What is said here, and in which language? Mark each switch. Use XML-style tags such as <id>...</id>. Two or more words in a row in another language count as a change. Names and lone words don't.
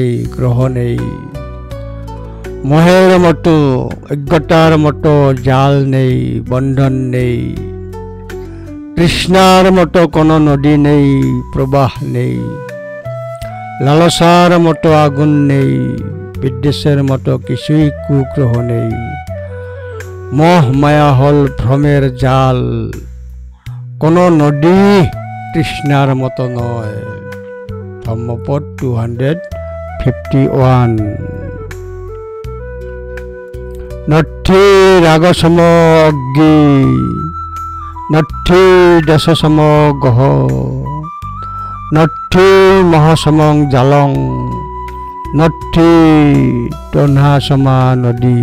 <bn>গ্রহ নেই, মোহের মতো অজ্ঞতার মতো জাল নেই, বন্ধন নেই, তৃষ্ণার মতো কোনো নদী নেই, প্রবাহ নেই, লালসার মতো আগুন নেই, বিদ্বেষের মতো কিছুই কুগ্রহ নেই, মোহ মায়া হল ভ্রমের জাল, কোনো নদী তৃষ্ণার মতো নয়। ধম্মপদ 251।</bn> <pi>নঠি রাগসম অগ্নি, নঠি দশসম গহ, নঠি মহাসমং জালং, নঠি তন্হাসমা নদী।</pi>